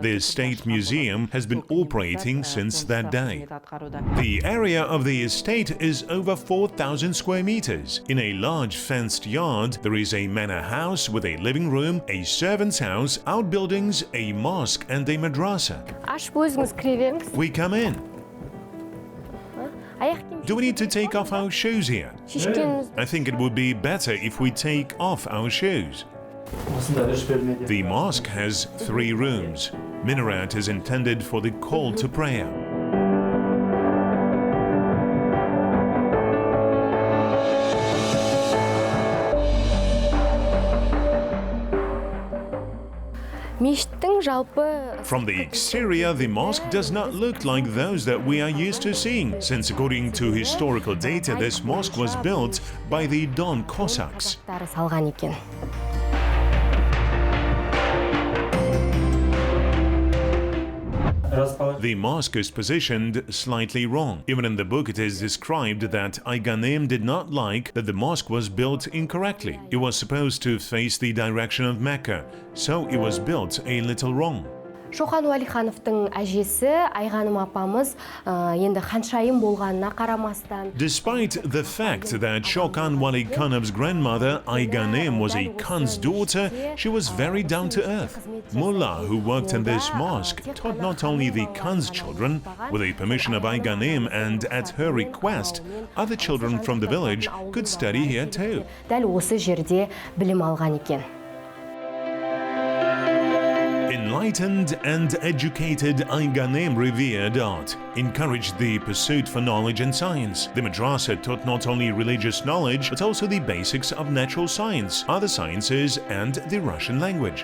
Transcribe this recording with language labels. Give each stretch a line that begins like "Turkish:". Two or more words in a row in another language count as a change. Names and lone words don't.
English: The estate museum has been operating since that day. The area of the estate is over 4,000 square meters. In a large fenced yard, there is a manor house with a living room, a servant's house, outbuildings, a mosque and a madrasa.
Kazakh: Ашып өзіңіз кіре беріңіз.
English: We come in.
Kazakh: Аяқ киім
English: Do we need to take off our shoes here?
Kazakh: шешкеніңіз.
English: I think it would be better if we take off our shoes.
Kazakh: Осында үш бөлмеде.
English: The mosque has 3 rooms. Minaret is intended for the call to prayer.
Kazakh: Мешіттің жалпы
English: From the exterior, the mosque does not look like those that we are used to seeing, since according to historical data, this mosque was built by the Don Cossacks.
Kazakh: қазақтары салған екен.
English: The mosque is positioned slightly wrong. Even in the book, it is described that Ayganim did not like that the mosque was built incorrectly. It was supposed to face the direction of Mecca, so it was built a little wrong.
Kazakh: Шоқан Уәлихановтың әжесі Айғаным апамыз енді ханшайым болғанына қарамастан
English: Despite the fact that Shalkhan Walikhanov's grandmother Ayganim was a Khan's daughter, she was very down to earth. Mullah, who worked in this mosque, taught not only the Khan's children, with the permission of Ayganim and at her request, other children from the village could study here too.
Kazakh: дәл осы жерде білім алған екен.
English: Enlightened and educated Ayganim revered art, encouraged the pursuit for knowledge and science. The madrasa taught not only religious knowledge, but also the basics of natural science, other sciences, and the Russian language.